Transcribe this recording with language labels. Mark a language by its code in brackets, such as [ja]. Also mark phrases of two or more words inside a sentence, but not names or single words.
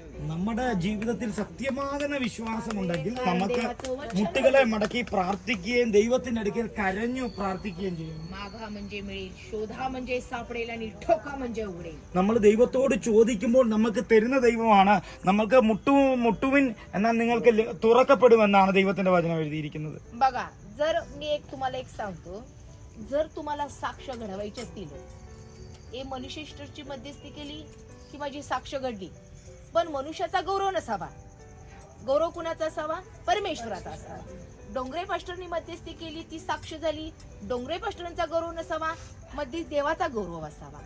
[ml] നമ്മുടെ ജീവിതത്തിൽ സത്യമാകുന്ന വിശ്വാസമുണ്ടെങ്കിൽ നമുക്ക് മുട്ടുകളെ മടക്കി പ്രാർത്ഥിക്കുകയും ദൈവത്തിന്റെ അടുക്കൽ കരഞ്ഞു പ്രാർത്ഥിക്കുകയും ചെയ്യും. [mr] मागा म्हणजे मिळेल, शोधा म्हणजे सापडेल, आणि ठोका म्हणजे उघडेल. [ml] നമ്മൾ ദൈവത്തോട് ചോദിക്കുമ്പോൾ നമുക്ക് തരുന്ന ദൈവമാണ്. നമുക്ക് മുട്ടുവിൻ എന്നാൽ നിങ്ങൾക്ക് തുറക്കപ്പെടുമെന്നാണ് ദൈവത്തിന്റെ വചനം എഴുതിയിരിക്കുന്നത്. [mr] बघा, जर मी तुम्हाला एक सांगतो, जर तुम्हाला साक्ष घडवायची असतील, हे मनुष्य सिस्टरची मध्यस्थी केली की माझी साक्ष घडली, पण मनुष्याचा गौरव नसावा. गौरव कुणाचा असावा? परमेश्वराचा असावा. डोंगरे पास्टरनी मध्यस्थी केली, ती साक्ष झाली, डोंगरे पास्टरांचा गौरव नसावा, मध्ये देवाचा गौरव असावा.